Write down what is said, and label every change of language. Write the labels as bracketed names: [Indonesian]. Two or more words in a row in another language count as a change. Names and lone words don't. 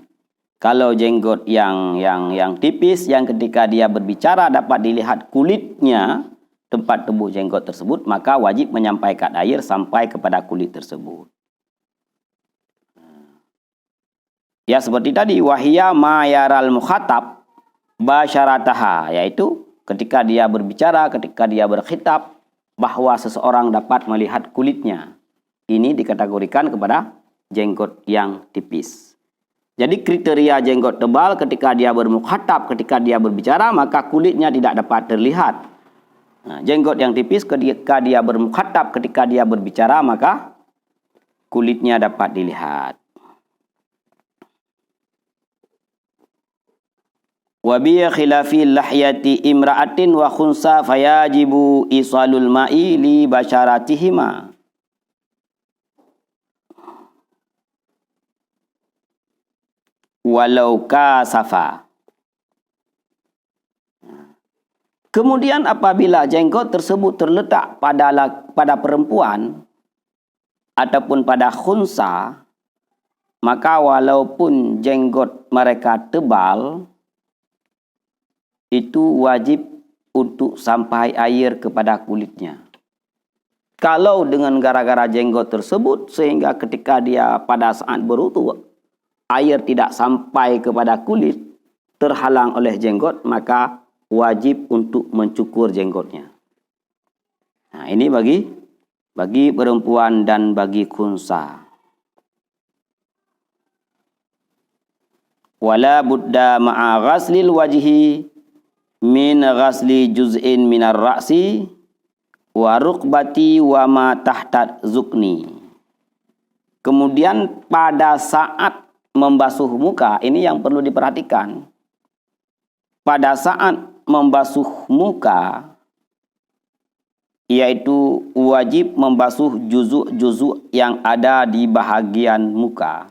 [Malay] Kalau jenggot yang tipis, yang ketika dia berbicara dapat dilihat kulitnya, tempat tumbuh jenggot tersebut, maka wajib menyampaikan air sampai kepada kulit tersebut. Ya seperti tadi, [Arabic] وهي ما يرى المخاطب بشرتها, [Malay] yaitu ketika dia berbicara, ketika dia berkhitab, bahwa seseorang dapat melihat kulitnya. Ini dikategorikan kepada jenggot yang tipis. Jadi kriteria jenggot tebal ketika dia bermukhatab, ketika dia berbicara, maka kulitnya tidak dapat terlihat. Nah, jenggot yang tipis ketika dia bermukhatab, ketika dia berbicara, maka kulitnya dapat dilihat. [Arabic] وبخلاف لحية امرأة وخنثى فيجب إيصال الماء لبشرتهما. ولو كثفت. [Malay] Kemudian apabila jenggot tersebut terletak pada perempuan ataupun pada khunsa, maka walaupun jenggot mereka tebal, itu wajib untuk sampai air kepada kulitnya. Kalau dengan gara-gara jenggot tersebut sehingga ketika dia pada saat berwudu air tidak sampai kepada kulit, terhalang oleh jenggot, maka wajib untuk mencukur jenggotnya. Nah, ini bagi perempuan dan bagi khunsa. [Arabic] ولا بد مع غسل الوجه من غسل جزء من الرأس والرقبة وما تحت الذقن. [Malay] Kemudian pada saat membasuh muka, ini yang perlu diperhatikan. Pada saat membasuh muka, yaitu wajib membasuh juzuk-juzuk yang ada di bahagian muka.